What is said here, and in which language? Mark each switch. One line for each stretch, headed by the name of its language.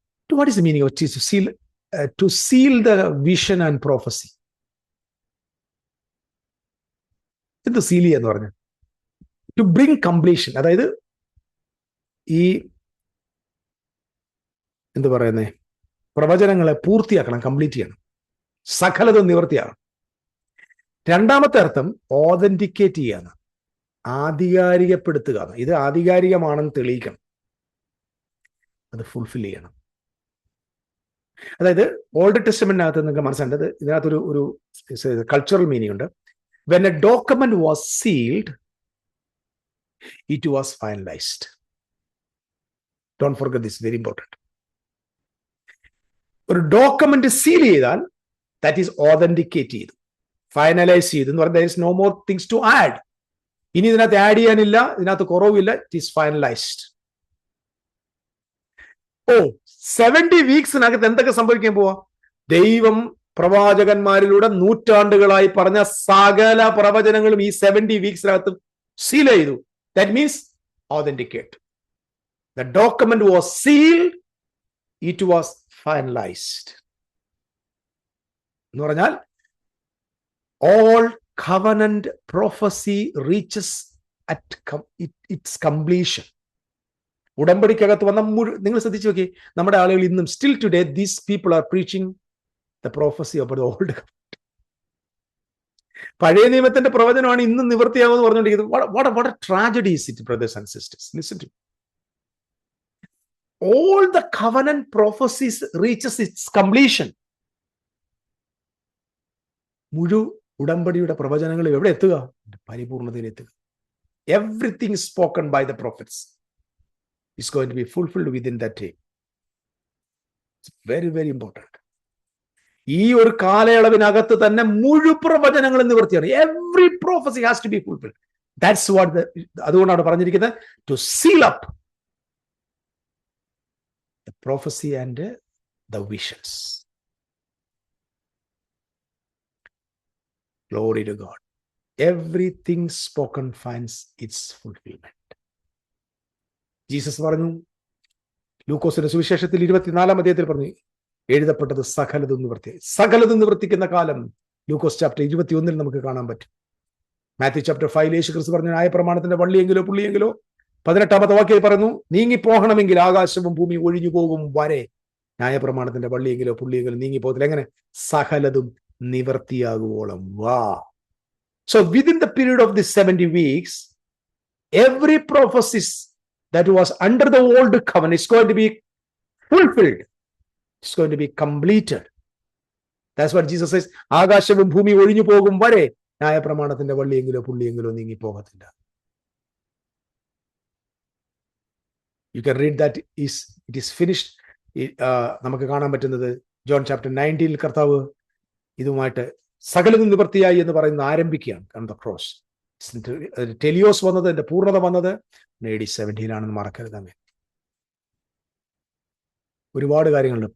English: What is the meaning of to seal the vision and prophecy?
Malayalam: എന്ത് seal എന്ന് പറഞ്ഞു?
English: to bring completion,
Malayalam: അതായത് ഈ എന്ത് പറയുന്നേ, പ്രവചനങ്ങളെ പൂർത്തിയാക്കണം, കംപ്ലീറ്റ് ചെയ്യണം, സകലതും നിവർത്തിയാകണം. രണ്ടാമത്തെ അർത്ഥം ഓതന്റിക്കേറ്റ് ചെയ്യാന്ന്, ആധികാരികപ്പെടുത്തുക. ഇത് ആധികാരികമാണെന്ന് തെളിയിക്കണം, അത് ഫുൾഫിൽ ചെയ്യണം. അതായത് ഓൾഡ് ടെസ്റ്റമെന്റിനകത്ത് നിങ്ങൾക്ക് മനസ്സിലായത്, ഇതിനകത്തൊരു കൾച്ചറൽ മീനിങ് ഉണ്ട്.
English: When a document was sealed, it was finalized. Don't forget this, very important.
Malayalam: ഒരു ഡോക്യുമെന്റ് സീൽ ചെയ്താൽ
English: that is authenticate
Malayalam: ചെയ്തു, ഫൈനലൈസ് ചെയ്തു എന്ന് പറഞ്ഞാൽ
English: there is no more things to add.
Malayalam: ഇനി ഇതിനകത്ത് ആഡ് ചെയ്യാനില്ല, ഇതിനകത്ത് കുറവില്ല,
English: it is finalized.
Malayalam: 70 വീക്സിനകത്ത് എന്തൊക്കെ സംഭവിക്കാൻ പോവാ? ദൈവം പ്രവാചകന്മാരിലൂടെ നൂറ്റാണ്ടുകളായി പറഞ്ഞ സകല പ്രവചനങ്ങളും ഈ 70 വീക്സിനകത്ത് സീൽ ചെയ്തു.
English: That means authenticate. The document was sealed, it was finalised
Malayalam: എന്ന് പറഞ്ഞാൽ
English: all covenant prophecy reaches at its completion.
Malayalam: ഉടമ്പടിക്കകത്ത് വന്ന നിങ്ങൾ ശ്രദ്ധിച്ചു നോക്കി, നമ്മുടെ ആളുകൾ ഇന്നും
English: still today these people are preaching the prophecy about the old covenant.
Malayalam: പഴയ നിയമത്തിന്റെ പ്രവചനമാണ് ഇന്നും നിവൃത്തിയാകുമെന്ന് പറഞ്ഞുകൊണ്ടിരിക്കുന്നത്.
English: What a tragedy is it, brothers and sisters. Listen to me. All the covenant prophecies reaches its completion.
Malayalam: മുഴു ഉടമ്പടിയുടെ പ്രവചനങ്ങൾ എവിടെ എത്തുക? പരിപൂർണതയിൽ എത്തുക.
English: Everything spoken by the prophets is going to be fulfilled within that day. It's very, very important.
Malayalam: ഈ ഒരു കാലയളവിനകത്ത് തന്നെ മുഴു പ്രവചനങ്ങളും നിവൃത്തിയാണ്.
English: Every prophecy has to be fulfilled. That's what
Malayalam: അതുകൊണ്ടാണ് പറഞ്ഞിരിക്കുന്നത്,
English: to seal up the prophecy and the visions. Glory to God. Everything spoken finds its fulfillment.
Malayalam: Jesus പറഞ്ഞു, ലൂക്കോസിന്റെ സുവിശേഷത്തിൽ 24-ാം അധ്യായത്തിൽ പറഞ്ഞു, എഴുതപ്പെട്ടത് സകലതും നിവർത്തി. സകലതും നിവർത്തിക്കുന്ന കാലം ലൂക്കോസ് ചാപ്റ്റർ 21 നമുക്ക് കാണാൻ പറ്റും. മാത്യു ചാപ്റ്റർ 5 യേശു ക്രിസ്തു പറഞ്ഞു, ന്യായപ്രമാണത്തിന്റെ വള്ളിയെങ്കിലോ പുള്ളിയെങ്കിലോ 18-ാമത്തെ വാക്യത്തിൽ പറയുന്നു, നീങ്ങിപ്പോകണമെങ്കിൽ ആകാശവും ഭൂമി ഒഴിഞ്ഞു പോകും വരെ ന്യായപ്രമാണത്തിന്റെ വള്ളിയെങ്കിലോ പുള്ളിയെങ്കിലോ നീങ്ങിപ്പോകത്തില്ല. എങ്ങനെ? സകലതും നിവർത്തിയാകുവോളം. വാ.
English: So within the period of this 70 weeks, every prophecy that was under the old covenant is going to be fulfilled. It's going to be completed. That's what Jesus says.
Malayalam: ആകാശവും ഭൂമി ഒഴിഞ്ഞു പോകും വരെ ന്യായപ്രമാണത്തിന്റെ വള്ളിയെങ്കിലോ പുള്ളിയെങ്കിലോ നീങ്ങി പോകത്തില്ല.
English: You can read that it is finished.
Malayalam: നമുക്ക് കാണാൻ പറ്റുന്നത് ജോൺ ചാപ്റ്റർ 19 കർത്താവ് ഇതുമായിട്ട് സകലതും നിവൃത്തിയായി എന്ന് പറയുന്നത് ആരംഭിക്കുകയാണ്. കാരണം ദ ക്രോസ്, ടെലിയോസ് വന്നത്, എന്റെ പൂർണ്ണത വന്നത് AD 17 മറക്കരുത്. അങ്ങനെ ഒരുപാട് കാര്യങ്ങളുണ്ട്.